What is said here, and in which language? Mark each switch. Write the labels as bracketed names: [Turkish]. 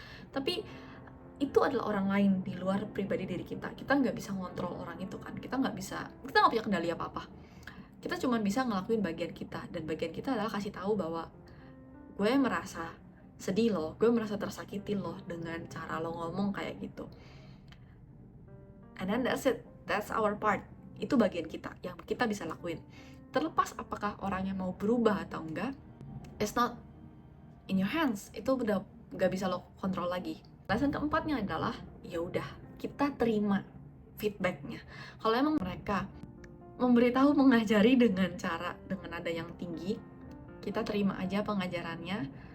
[Indonesian] Tapi itu adalah orang lain di luar pribadi diri kita. Kita nggak bisa ngontrol orang itu kan. Kita nggak punya kendali apa-apa. Kita cuma bisa ngelakuin bagian kita, dan bagian kita adalah kasih tahu bahwa gue merasa sedih loh, gue merasa tersakiti loh dengan cara lo ngomong kayak gitu. [English] And then that's it, that's our part. [Indonesian] Itu bagian kita yang kita bisa lakuin. Terlepas apakah orangnya mau berubah atau enggak, [English] it's not in your hands. [Indonesian] Itu udah nggak bisa lo kontrol lagi. Lesson keempatnya adalah, ya udah, kita terima feedbacknya. Kalau emang mereka memberitahu, mengajari dengan nada yang tinggi, kita terima aja pengajarannya.